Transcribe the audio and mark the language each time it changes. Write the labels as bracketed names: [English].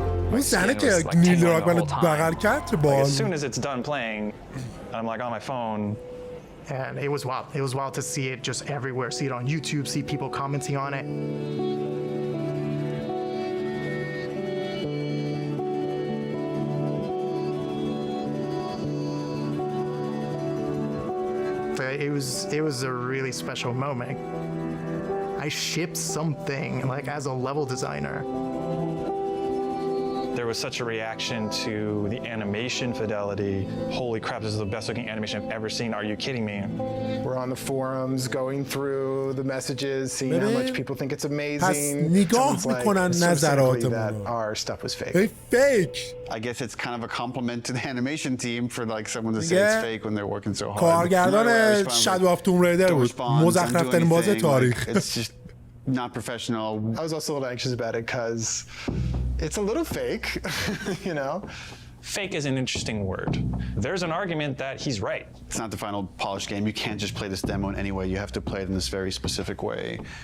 [Persian] اون زنه که نیل دراگمن رو بغل کرد چه بال. [English] As soon as it's done playing, I'm like on my phone. And it was wild. It was wild to see it just everywhere. See it on YouTube, see people commenting on it. It was a really special moment. I shipped something like as a level designer. There was such a reaction to the animation fidelity. Holy crap, this is the best looking animation I've ever seen. Are you kidding me? We're on the forums, going through the messages, seeing how much people think it's amazing. [Persian] نگاه میکنن نظراتمون. [English] Our stuff was fake. Fake. I guess it's kind of a compliment to the animation team for like someone to say it's fake when they're working so hard. [Persian] کارگردان شادو آف توم ریدر بود. مزخرف‌ترین بازی تاریخ. [English] It's just not professional. I was also a little anxious about it because it's a little fake, you know? Fake is an interesting word. There's an argument that he's right. It's not the final polished game. You can't just play this demo in any way. You have to play it in this very specific way.